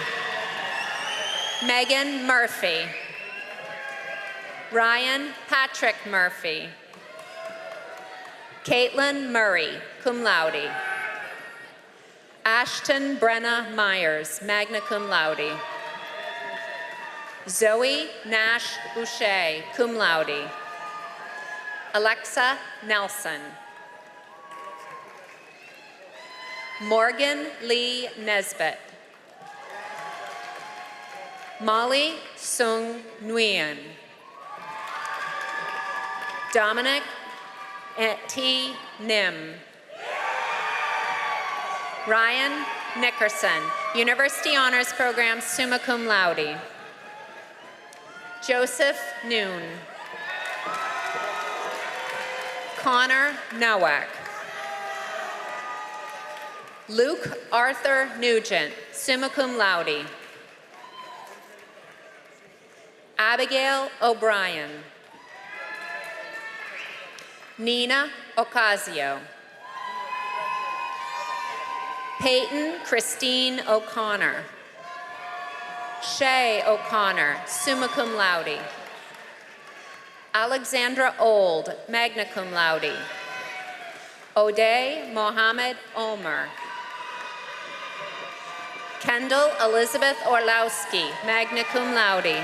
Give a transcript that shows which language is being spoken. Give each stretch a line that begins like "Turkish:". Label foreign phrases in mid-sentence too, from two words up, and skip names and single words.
English: Megan Murphy. Ryan Patrick Murphy. Caitlin Murray,
Latin: cum laude.
English: Ashton Brenna Myers,
Latin: magna cum laude.
English: Zoe Nash Boucher,
Latin: cum laude.
English: Alexa Nelson. Morgan Lee Nesbitt. Molly Sung Nguyen. Dominic T. Nim. Ryan Nickerson, University Honors Program,
Latin: summa cum laude.
English: Joseph Noon. Connor Nowak. Luke Arthur Nugent,
Latin: summa cum laude.
English: Abigail O'Brien. Nina Ocasio. Peyton Christine O'Connor. Shay O'Connor,
Latin: summa cum laude.
English: Alexandra Old,
Latin: magna cum laude.
English: O'Day Mohammed Omer. Kendall Elizabeth Orlowski,
Latin: magna cum laude.